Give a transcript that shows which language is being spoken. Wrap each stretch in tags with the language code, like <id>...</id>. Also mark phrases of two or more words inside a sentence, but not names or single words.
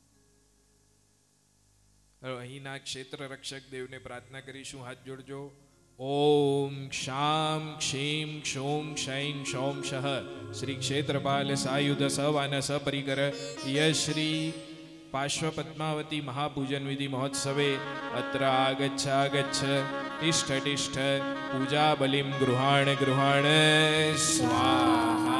<gu>અહીંના ક્ષેત્ર રક્ષક દેવને પ્રાર્થના કરીશું. હાથ જોડજો.</gu> <sa>ओम क्षां क्षीं क्षूं क्षैं क्षौं क्षः श्री क्षेत्रपाल सायुध सवान सपरिकर यश्री पार्श्वपद्मावती महापूजन विधि महोत्सवे अत्र आगच्छ तिष्ठ तिष्ठ पूजा बलिं गृहाण गृहाण स्वाहा।</sa>